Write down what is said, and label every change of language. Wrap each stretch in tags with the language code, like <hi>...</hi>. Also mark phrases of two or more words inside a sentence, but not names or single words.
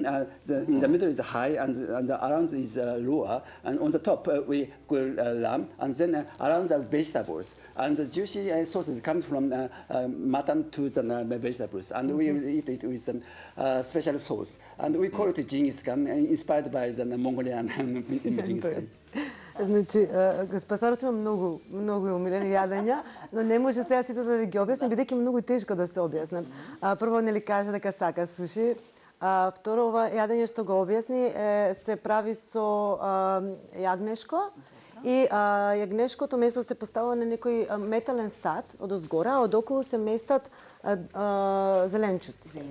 <en>In the middle is high, and around is lower, and on the top we grill lamb, and then around the vegetables, and the juicy sauces comes from mutton to the vegetables, and we eat it with a special sauce, and we call it Genghis Khan, inspired by the Mongolian Genghis Khan.</en> <mk>Значи, господарот има многу умилени јадења, но не може сега сите да ви ги објасни, бидејќи многу тешко да се објаснат. Прво нели кажа дека сака суши, второ ова јадење што го објасни се прави со јагнешко и јагнешкото месо се поставува на некој метален сад од озгора, а од околу се местат зеленчуци.</mk>